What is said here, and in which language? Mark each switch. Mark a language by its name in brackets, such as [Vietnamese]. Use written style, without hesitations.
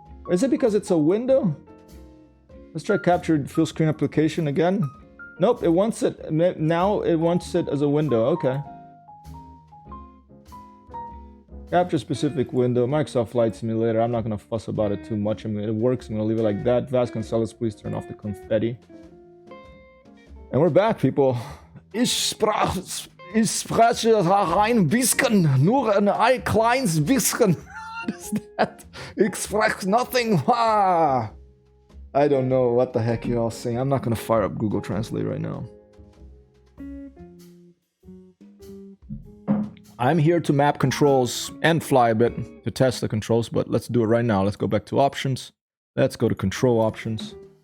[English] Is it because it's a window? Let's try capture full screen application again. Nope, it wants it. Now it wants it as a window. Okay. Capture specific window. Microsoft Flight Simulator. I'm not going to fuss about it too much. I mean, it works. I'm going to leave it like that. Vasconcelos, please turn off the confetti. And we're back, people. [German] Ich spreche ein bisschen, nur ein kleines bisschen. [English] What is that? [German] Ich spreche [English] nothing. Ah. I don't know what the heck you're all saying. I'm not gonna fire up Google Translate right now. I'm here to map controls and fly a bit to test the controls, but let's do it right now. Let's go back to options. Let's go to control options.